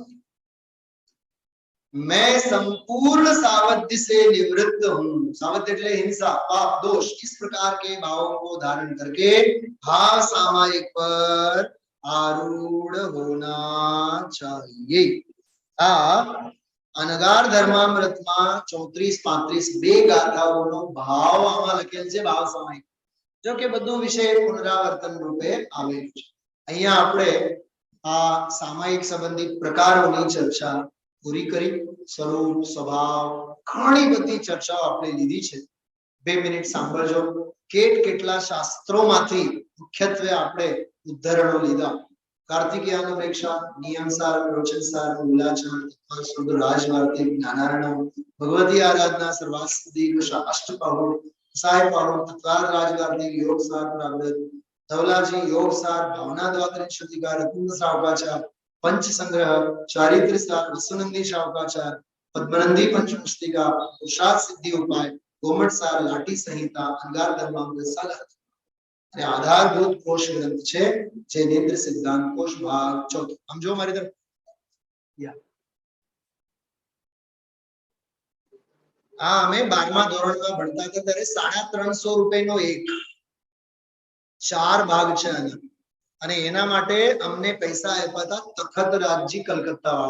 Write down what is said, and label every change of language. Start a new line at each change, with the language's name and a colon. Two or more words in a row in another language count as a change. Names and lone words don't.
Hindi: मैं संपूर्ण सावध्य से निवृत्त हूँ. सावध्य એટલે हिंसा, पाप, दोष, इस प्रकार के भावों को धारण करके भाव सामायिक पर आरूढ़ होना चाहिए.
Gujarati: अनगार धर्मामृतમાં 34-35 બે ગાથાઓનો ભાવ આમાં લખેલ છે. ભાવ સામાયિક, જો કે બધું વિષય પુનરાવર્તન રૂપે આવેલું છે. અહીંયા આપણે આ સામાયિક સંબંધિત પ્રકારોની ચર્ચા પૂરી કરી. સ્વરૂપ, સ્વભાવ, ઘણી બધી ચર્ચાઓ આપણે લીધી છે. 2 મિનિટ સાંભળજો. કેટલા શાસ્ત્રોમાંથી મુખ્યત્વે આપણે ઉદ્ધરણો લીધા. कार्तिकेयानुप्रेक्षा, नियमसार, प्रवचनसार, मूलाचार, शुद्ध राजवार्तिक, ज्ञानार्णव, भगवती आराधना, सर्वास्ति, अष्टपाहुर, सायपाहुर, तत्वार राजवार्तिक, योगसार, प्रावृत, धवलाजी, योगसार, भावना द्वादश श्रुतिकार, रत्न शावकाचार, पंच संग्रह, चारित्र सार, वसुनंदी शावकाचार, पद्मनंदी पंचमुष्टिका, पुरुषार्थ सिद्धि उपाय, गोमट सार, लाठी संहिता, अंगार धर्मामृत सागर. આધારભૂત કોશ ગ્રંથ છે જે નેત્ર સિદ્ધાંત કોશ ભાગ 4. સમજો મારી તરફ. હા, અમે 12મા ધોરણમાં ભણતા હતા ત્યારે 350 રૂપિયાનો એક 4 ભાગ છે આના, અને એના માટે અમને પૈસા આપ્યા હતા તખત રાજજી કલકત્તા વાળા.